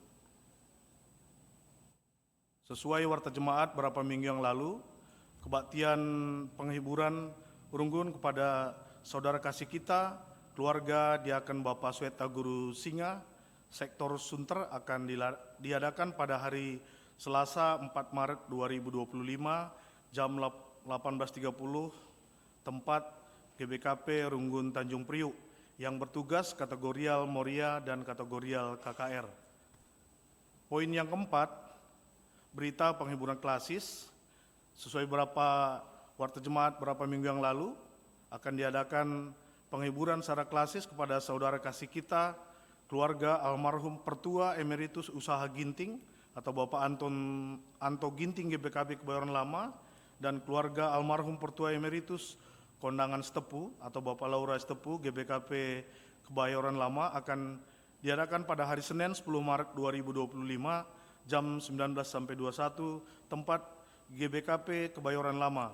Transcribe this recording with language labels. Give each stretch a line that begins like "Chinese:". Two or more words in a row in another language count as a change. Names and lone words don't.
Indonesian: Sesuai warta jemaat beberapa minggu yang lalu, kebaktian penghiburan Runggun kepada saudara kasih kita, keluarga Diaken Bapak Sweta Guru Singa, Sektor Sunter akan diadakan pada hari Selasa 4 Maret 2025 jam 18.30 tempat GBKP Runggun Tanjung Priuk yang bertugas kategorial Moria dan kategorial KKR. Poin yang keempat, berita penghiburan klasis. Sesuai beberapa warta jemaat beberapa minggu yang lalu, akan diadakan penghiburan secara klasis kepada saudara kasih kita, keluarga almarhum Pertua Emeritus Usaha Ginting atau Bapak Anto Ginting GBKP Kebayoran Lama, dan keluarga almarhum Pertua Emeritus Kondangan Setepu atau Bapak Laura Setepu GBKP Kebayoran Lama akan diadakan pada hari Senin 10 Maret 2025 jam 19 sampai 21 tempat GBKP Kebayoran Lama.